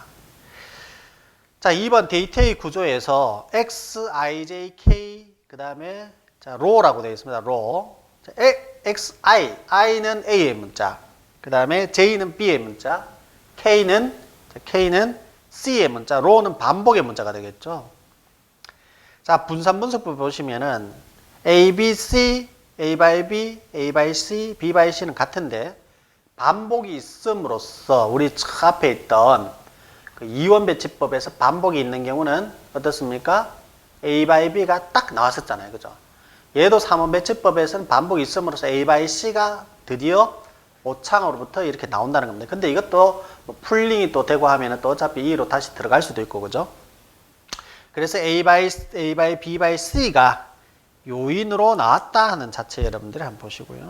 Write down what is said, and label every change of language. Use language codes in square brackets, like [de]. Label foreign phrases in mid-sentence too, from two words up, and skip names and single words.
[ko] 자, 2번 데이터의 구조에서 X, I, J, K 그 다음에 자, row라고 되어 있습니다. row. 자, X, I는 A의 문자. 그 다음에 J는 B의 문자. K는 C의 문자. row는 반복의 문자가 되겠죠. 자, 분산분석부 보시면은 A, B, C, [en] A by B, A by C, B by C [ko] 는 같은데 반복이 있음으로써 우리 앞에 있던 그 이원 배치법에서 반복이 있는 경우는 어떻습니까? [en] A by B [ko] 가 딱 나왔었잖아요. 그죠? 얘도 3원 배치법에서는 반복이 있음으로써 [en] A by C [ko] 가 드디어 오차항으로부터 이렇게 나온다는 겁니다. 근데 이것도 뭐 풀링이 또 되고 하면은 또 어차피 2로 다시 들어갈 수도 있고, 그죠? 그래서 [en] A by B by C [ko] 가 요인으로 나왔다 하는 자체 여러분들이 한번 보시고요.